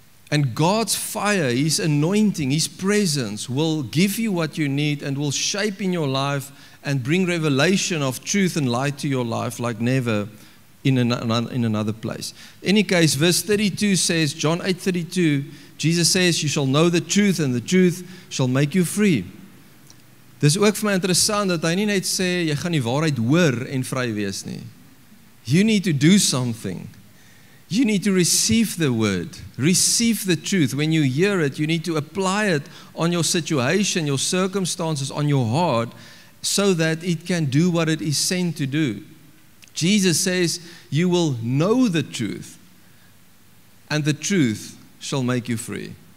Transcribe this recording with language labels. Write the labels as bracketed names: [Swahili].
[English] And God's fire, His anointing, His presence will give you what you need and will shape in your life and bring revelation of truth and light to your life like never in another place. In any case, verse 32 says, John 8:32, Jesus says, you shall know the truth and the truth shall make you free. [Afrikaans] Dis ook vir my interessant dat hy nie net sê, jy gaan die waarheid hoor en vry wees nie. [English] You need to do something. You need to receive the word, receive the truth. When you hear it, you need to apply it on your situation, your circumstances, on your heart, so that it can do what it is sent to do. Jesus says, you will know the truth, and the truth shall make you free.